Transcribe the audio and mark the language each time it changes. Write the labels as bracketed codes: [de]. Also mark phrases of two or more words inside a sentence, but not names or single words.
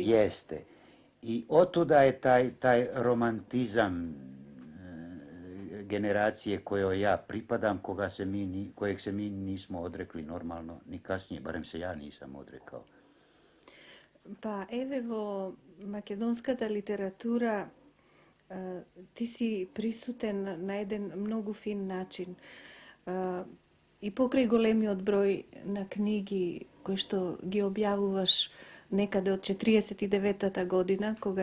[bs] jeste. I otuda je taj romantizam generacije kojoj ja pripadam, kojeg se mi nismo odrekli normalno, ni kasnije, barem se ja nisam odrekao. Pa evo, [mk] македонската литература, ти си присутен на еден многу фин начин. И покрај големиот број на книги кои што ги објавуваш некаде од 49-та година, кога